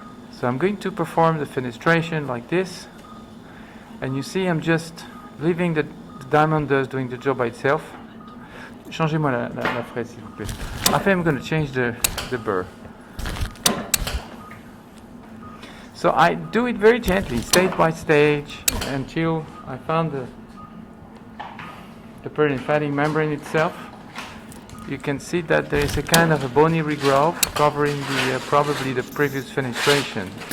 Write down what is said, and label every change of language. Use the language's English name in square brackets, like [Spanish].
[English] So I'm going to perform the fenestration like this, and you see I'm just leaving the diamond dust doing the job by itself. [French] Changez-moi la fraise, s'il vous plaît. [English] I think I'm going to change the burr. So I do it very gently, stage by stage, until I found the perinephalic membrane itself. You can see that there is a kind of a bony regrowth covering probably the previous fenestration.